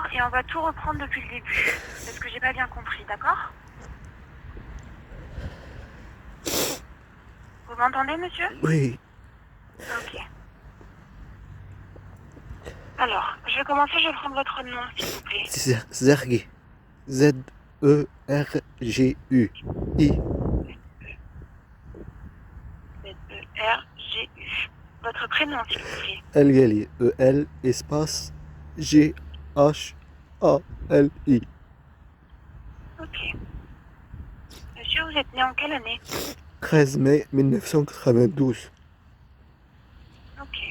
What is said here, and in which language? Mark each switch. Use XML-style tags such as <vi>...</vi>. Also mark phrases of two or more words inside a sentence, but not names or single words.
<fr>Et on va tout reprendre depuis le début. Parce que j'ai pas bien compris, d'accord? Vous m'entendez, monsieur? Oui. Ok. Alors, je vais commencer, je vais prendre votre nom, s'il vous plaît. C'est Zergi. Z-E-R-G-U. I. Z-E-R-G-U. Votre prénom, s'il vous plaît. El-Ghali. E-L espace G-H-A-L-I. Ok. Monsieur, vous êtes né en quelle année? 13 mai 1992. Ok.</fr>